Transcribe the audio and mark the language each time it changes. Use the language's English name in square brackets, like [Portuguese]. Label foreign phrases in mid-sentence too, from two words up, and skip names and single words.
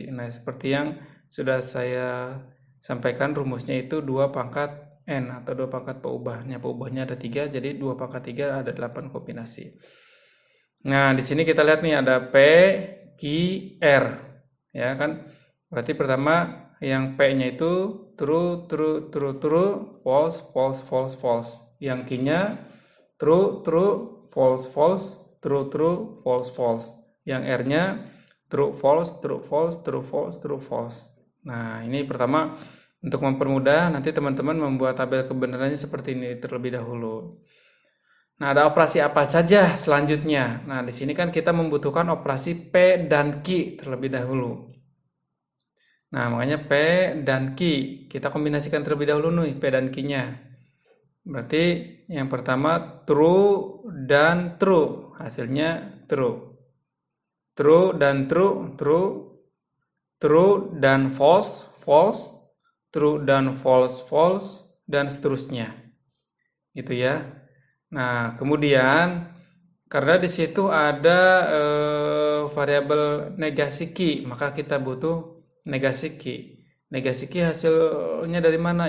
[Indonesian] Nah, seperti yang sudah saya sampaikan, rumusnya itu 2 pangkat N atau 2 pangkat peubahnya. Peubahnya ada 3, jadi 2 pangkat 3 ada 8 kombinasi. Nah, di sini kita lihat nih ada P, Q, R. Ya kan? Berarti pertama yang P-nya itu [English] true, true, true, true, false, false, false, false. [Indonesian] Yang Q-nya [English] true, true, false, false, true, true, false, false. [Indonesian] Yang R-nya [English] true, false, true, false, true, false, true, false. [Indonesian] Nah, ini pertama untuk mempermudah nanti teman-teman membuat tabel kebenarannya seperti ini terlebih dahulu. Nah, ada operasi apa saja selanjutnya? Nah, di sini kan kita membutuhkan operasi P dan Q terlebih dahulu. Nah, makanya P dan Q kita kombinasikan terlebih dahulu nih, P dan Q-nya. Berarti yang pertama true dan true, hasilnya true. [English] True dan true, true. True dan false, false. [Indonesian] True dan [English] false, false, [Indonesian] dan seterusnya. Gitu ya. Nah, kemudian karena di situ ada variabel negasi Q, maka kita butuh negasi Q. Negasi Q hasilnya dari mana?